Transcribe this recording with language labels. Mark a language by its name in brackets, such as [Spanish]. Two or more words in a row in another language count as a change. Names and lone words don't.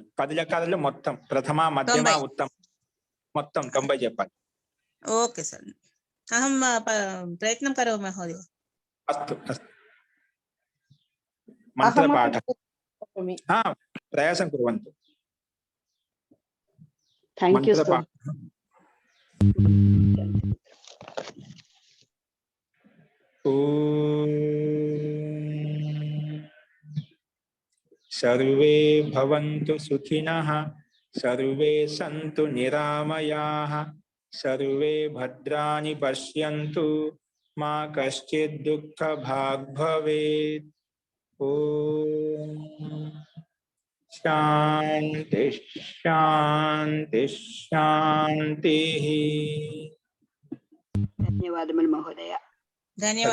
[Telugu] 10 లకారాల్లో మొత్తం ప్రథమ, మధ్యమ, ఉత్తమ మొత్తం 90 చెప్పాలి. [English] okay sir, [Sanskrit] అహం ప్రయత్నం కరోమి మహోదయ. అస్తు అస్తు. మంత్రపాఠ ప్రయాసం కుర్వంతు. మంత్రపాఠ. सर्वे भवन्तु सुखिनः, सर्वे सन्तु निरामयाः, सर्वे भद्राणि पश्यन्तु, मा कश्चित् दुःखभाग् भवेत्. ओम शांति शांति शांति. [Telugu] ధన్యవాదములు మహోదయ. ధన్యవాదాలు.